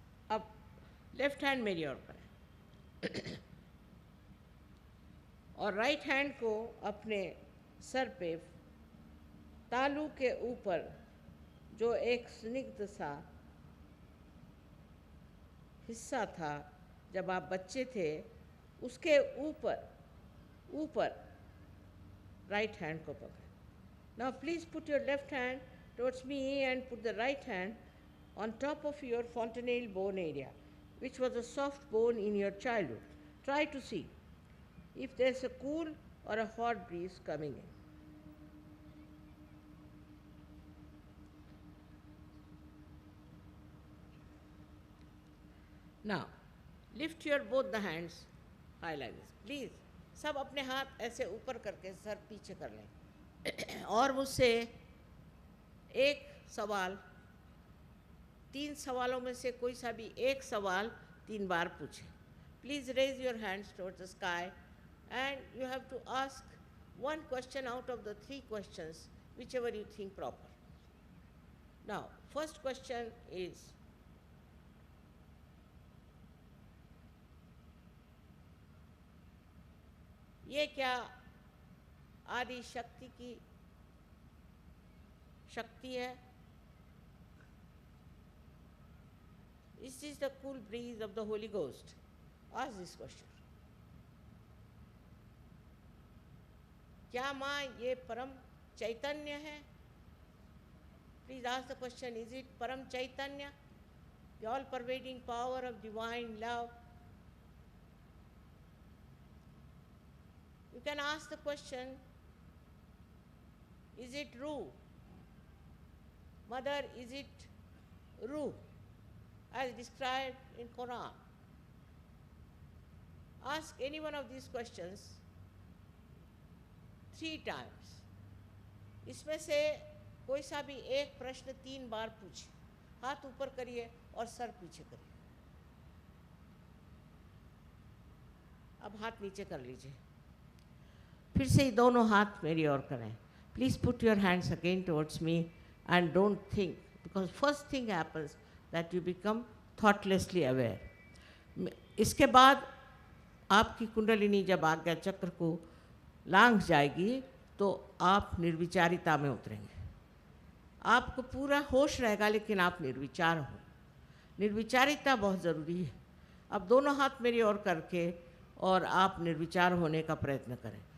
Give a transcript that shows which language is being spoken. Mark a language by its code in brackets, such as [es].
[hi] अब left hand मेरी ओर करें और राइट हैंड को अपने सर पे तालू के ऊपर जो एक स्निग्ध सा हिस्सा था जब आप बच्चे थे, उसके ऊपर राइट हैंड को पकड़ें। [en] Now please put your left hand towards me and put the right hand on top of your fontanelle bone area, which was a soft bone in your childhood. Try to see if there's a cool or a hot breeze coming in. Now, lift your both the hands high like this. [hi] Please, सब अपने हाथ ऐसे ऊपर करके sir पीछे कर लें और मुझसे एक सवाल, 3 सवालों में से कोई सा भी एक सवाल 3 बार पूछें। [en] Please raise your hands towards the sky and you have to ask one question out of the 3 questions, whichever you think proper. Now, first question is, [hi] ये क्या आदि शक्ति की शक्ति है? [en] Is this the cool breeze of the Holy Ghost? Ask this question. [hi] क्या माँ ये परम चैतन्य है? [en] Please ask the question, is it Param Chaitanya, the all-pervading power of divine love? You can ask the question, is it Ruh? Mother, is it Ruh, as described in Quran? Ask any one of these questions 3 times. [hi] इसमें से कोई सा भी एक प्रश्न 3 बार पूछिए। हाथ ऊपर करिए और सर पीछे करिए। अब हाथ नीचे कर लीजिए। फिर से दोनों हाथ मेरी ओर करें। [en] Please put your hands again towards me and don't think, because first thing happens that you become thoughtlessly aware. [hi] इसके बाद आपकी कुंडलिनी जब आज्ञा चक्र को लांघ जाएगी तो आप निर्विचारिता में उतरेंगे। आपको पूरा होश रहेगा लेकिन आप निर्विचार हो। निर्विचारिता बहुत ज़रूरी है। अब दोनों हाथ मेरी ओर करके और आप निर्विचार होने का प्रयत्न करें।